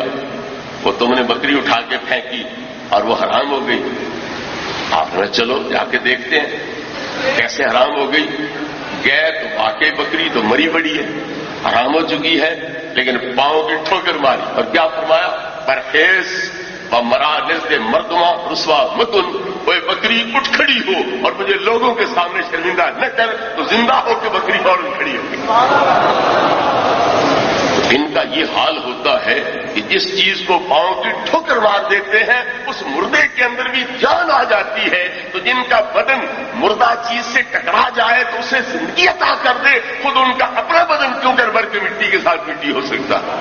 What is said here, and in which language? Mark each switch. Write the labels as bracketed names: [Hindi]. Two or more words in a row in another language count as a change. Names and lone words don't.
[Urdu] وہ تم نے بکری اٹھا کے پھینکی اور وہ حرام ہو گئی۔ آپ نے چلو جا کے دیکھتے ہیں کیسے حرام ہو گئی۔ گئے تو واقعی بکری تو مری پڑی ہے، حرام ہو چکی ہے، لیکن پاؤں کی ٹھوکر ماری اور کیا فرمایا؟ [Persian] پرہیز و مرا نزد مردما رسوا مکن، [Urdu] وہ بکری اٹھ کھڑی ہو اور مجھے لوگوں کے سامنے شرمندہ نہ کر، تو زندہ ہو کے بکری اور کھڑی ہو گئی۔ ان کا یہ حال ہوتا ہے کہ جس چیز کو پاؤں کی ٹھوکر مار دیتے ہیں اس مردے کے اندر بھی جان آ جاتی ہے، تو جن کا بدن مردہ چیز سے ٹکرا جائے تو اسے زندگی عطا کر دے، خود ان کا اپنا بدن کیوں کر بھر کے مٹی کے ساتھ مٹی ہو سکتا۔